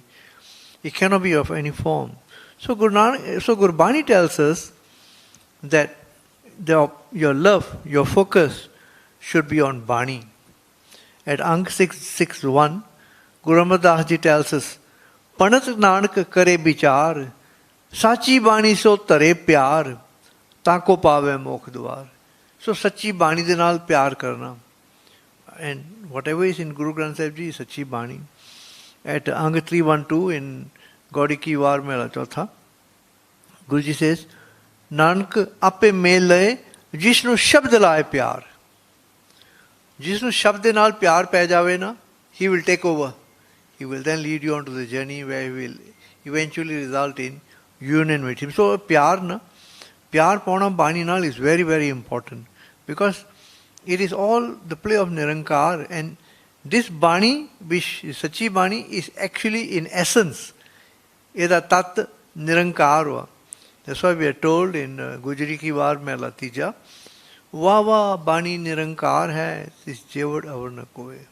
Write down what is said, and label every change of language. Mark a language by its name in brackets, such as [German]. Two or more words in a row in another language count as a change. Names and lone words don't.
[English] It cannot be of any form. So Guru Bani tells us that your love, your focus should be on Bani. At Ang 661, Guru Amar Das Ji tells us, [Punjabi] ਪਨਤ ਨਾਨਕ ਕਰੇ ਬੀਚਾਰ, ਸਚੀ ਬਾਣੀ ਸੋ ਤਾਰੇ ਪਿਆਰ, ਤਾਕੋ ਪਾਵੇ ਮੋਖ ਦੁਆਰ. So ਸੱਚੀ ਬਾਣੀ ਦੇ ਨਾਲ ਪਿਆਰ ਕਰਨਾ. [English] And whatever is in Guru Granth Sahib Ji is Sachi Bani. At Ang 312 in Gaudi Ki War Mela Chautha, Guruji says, [Punjabi] ਨਾਨਕ ਆਪੇ ਮੇਲ ਲਏ, ਜਿਸਨੂੰ ਸ਼ਬਦ ਲਾਏ ਪਿਆਰ. ਜਿਸਨੂੰ ਸ਼ਬਦ ਦੇ ਨਾਲ ਪਿਆਰ ਪੈ ਜਾਵੇ ਨਾ, [English] he will take over. He will then lead you on to the journey where he will eventually result in union with Him. So [Punjabi] ਪਿਆਰ ਪਾਉਣਾ ਬਾਣੀ ਨਾਲ [English] is very, very important, because it is all the play of Nirankar, and this Bani, which is Sachi Bani, is actually in essence Eda Tat Nirankar. That's why we are told in Gujari Ki War Mela Tija, [Punjabi] ਵਾਵਾ ਬਾਣੀ ਨਿਰੰਕਾਰ ਹੈ, ਇਸ ਜੇਵਡ ਅਵਰਨਾ ਕੋਏ.